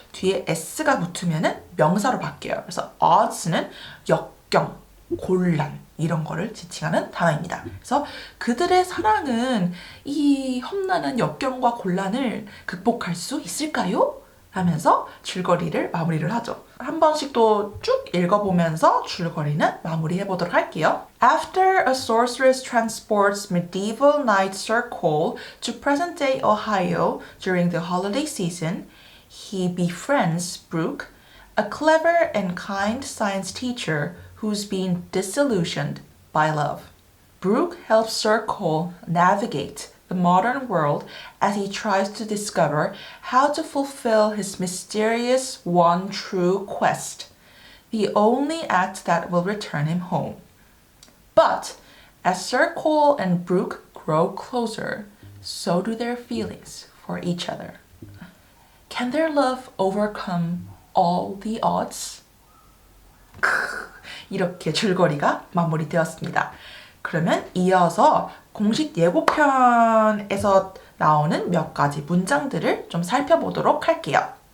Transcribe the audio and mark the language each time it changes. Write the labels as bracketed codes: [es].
[ko] 뒤에 s가 붙으면은 명사로 바뀌어요. 그래서 odds는 역경, 곤란 이런 거를 지칭하는 단어입니다. 그래서 그들의 사랑은 이 험난한 역경과 곤란을 극복할 수 있을까요? 하면서 줄거리를 마무리를 하죠. 한 번씩 또 쭉 읽어보면서 줄거리는 마무리해보도록 할게요. [en] After a sorceress transports medieval knight Sir Cole to present-day Ohio during the holiday season, he befriends Brooke, a clever and kind science teacher who's been disillusioned by love. Brooke helps Sir Cole navigate the modern world as he tries to discover how to fulfill his mysterious one true quest, the only act that will return him home. But as Sir Cole and Brooke grow closer, so do their feelings for each other. Can their love overcome all the odds? [ko] 이렇게 줄거리가 마무리되었습니다. 그러면 이어서 공식 예고편에서 나오는 몇 가지 문장들을 좀 살펴보도록 할게요.